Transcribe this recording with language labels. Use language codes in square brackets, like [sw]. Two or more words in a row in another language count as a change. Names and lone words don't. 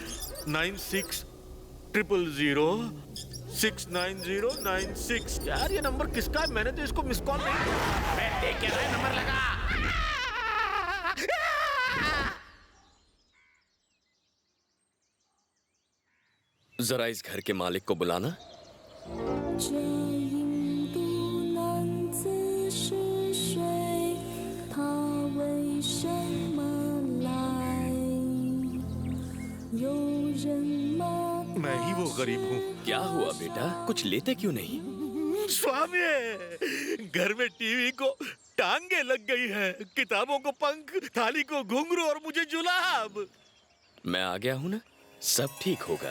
[hi] 9600069096 यार ये नंबर किसका है मैंने तो इसको [en] miss call [hi] नहीं मैं देख के रहा नंबर लगा जरा इस घर के मालिक को बुलाना। [zh] 这印度男子是谁？他为什么来？有人吗？ [hi] मैं ही वो गरीब हूँ क्या हुआ बेटा, कुछ लेते क्यों नहीं? स्वामी घर में टीवी को टांगे लग गई है किताबों को पंख थाली को घुंघरू और मुझे जुलाब मैं आ गया हूँ ना, सब ठीक होगा।